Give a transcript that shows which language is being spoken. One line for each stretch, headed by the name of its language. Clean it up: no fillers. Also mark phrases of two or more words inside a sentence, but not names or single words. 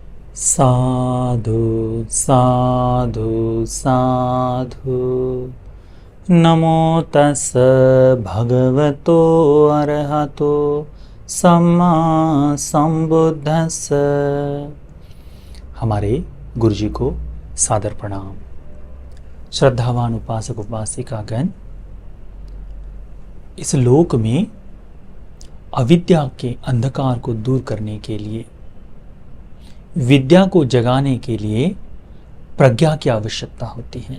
Pali: साधु साधु साधु। नमो तस् भगवतो अरहतो सम्मा संबुद्धस्स।
Hindi: हमारे गुरु जी को सादर प्रणाम। श्रद्धावान उपासक उपासिकागण, इस लोक में अविद्या के अंधकार को दूर करने के लिए, विद्या को जगाने के लिए प्रज्ञा की आवश्यकता होती है।